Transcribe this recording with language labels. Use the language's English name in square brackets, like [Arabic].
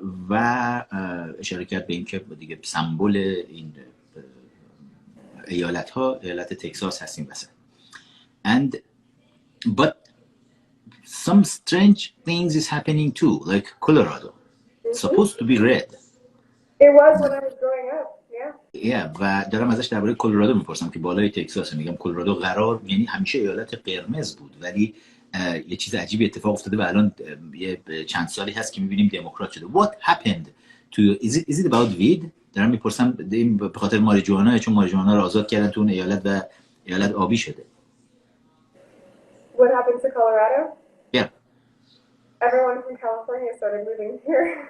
[Persian] و اشاره کرد به این که دیگه سمبل این ایالت ها ایالت تگزاس هستیم وسط. [English] And but some strange things is happening too, like Colorado. It's supposed to be red. It was when I was growing up. Yeah. [Persian] و دارم ازش درباره کلرادو میپرسم که بالای تگزاس. میگم کلرادو قرار یعنی همیشه ایالت قرمز بود، ولی یه چیز عجیبی اتفاق افتاده و الان یه چند سالی هست که میبینیم دموکرات شده. [English] What happened to is it about weed؟ [Persian] دارم میپرسم به خاطر ماریجوانا، چون ماریجوانا رو آزاد کردن تو اون ایالت و ایالت آبی شده. [English] What happened to Colorado? Yeah. Everyone from California started moving here.